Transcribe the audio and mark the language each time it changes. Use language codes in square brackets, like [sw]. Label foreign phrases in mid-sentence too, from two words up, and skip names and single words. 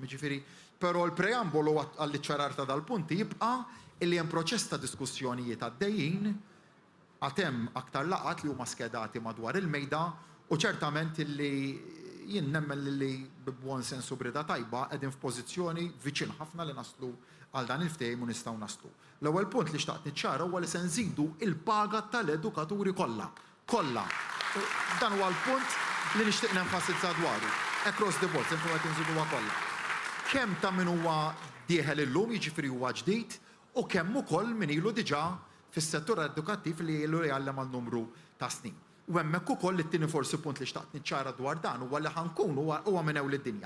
[mt] Jiġifieri, però l-preambolu għall-iċċarar ta' dal-punti jibqa' illi hemm proċess ta' diskussjonijiet għaddejjin għad hemm aktar laqat li huma skedati madwar il-mejda u ċertament illi jien nemmen li b'buon sensu brida tajba qegħdin f'pożizzjoni viċin ħafna li naslu għal dan il-ftehim u nistgħu naslu. L-ewwel punt li xtaqt niċċara huwa li se nżidu il-paga tal-edukaturi kollha. Kollha. Dan huwa l-punt li nixtieq nenfasizza dwaru. [en] Across the board, [mt] se nkunu qed inżiduha kollha. Kemm ta' min huwa dieħel illum jiġifieri huwa ġdid u kemm ukoll min ilu diġà fis-settur edukattiv li ilu jgħallem għal numru ta' snin. U hemmhekk ukoll it-tieni forsi punt li xtaqt niċċara dwar dan huwa li ħankunu huwa minn hawn lid-dinja.